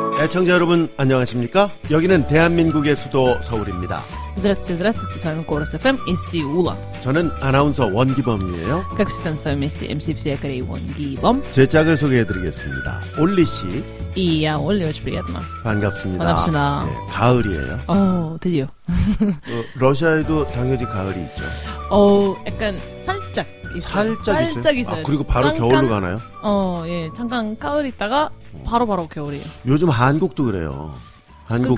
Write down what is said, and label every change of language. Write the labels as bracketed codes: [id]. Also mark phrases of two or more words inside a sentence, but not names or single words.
[ko] 애청자 여러분 안녕하십니까? 여기는 대한민국의 수도 서울입니다. [ru] Здравствуйте, здравствуйте, с вами Корус ФМ из Сеула. [ko] 저는 아나운서 원기범이에요. [ru] Как всегда на своем месте MC всей Кореи Вон Гибом. [ko] 제 짝을 소개해드리겠습니다. 올리 씨. [ru] И я, Олли, очень приятно. [ko] 반갑습니다. 반갑습니다. 네, 가을이에요. 드디어. 러시아에도 당연히 가을이 있죠. 약간 살짝 있어요. 살짝 있어요. 아, 그리고 바로 잠깐, 겨울로 가나요? 예, 잠깐 가을 있다가 바로 겨울이에요. 요즘 한국도 그래요. 한국도